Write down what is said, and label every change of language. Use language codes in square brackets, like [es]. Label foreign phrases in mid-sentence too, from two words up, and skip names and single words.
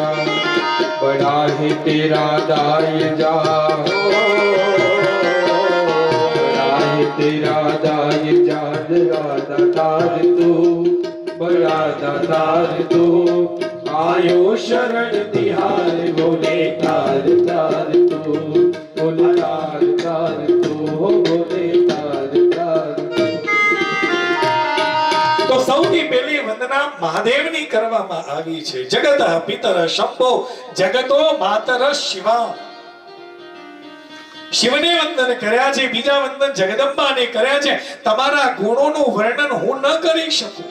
[hi] बड़ा है तेरा दाय जा, तेरा दाय जान राधा तार तू, बड़ा दातार तू, आयो शरण तिहार भोले तार तार तू, भोले तार तार तू, भोले तार तार तू। [gu] તો સૌથી પહેલી વંદના મહાદેવની કરવામાં આવી છે. [sa] जगत पितर शंभो जगतो मातर शिवा. [gu] શિવને વંદન કર્યા છે, બીજા વંદન જગદંબાને કર્યા છે. તમારા ગુણોનું વર્ણન હું ન કરી શકું.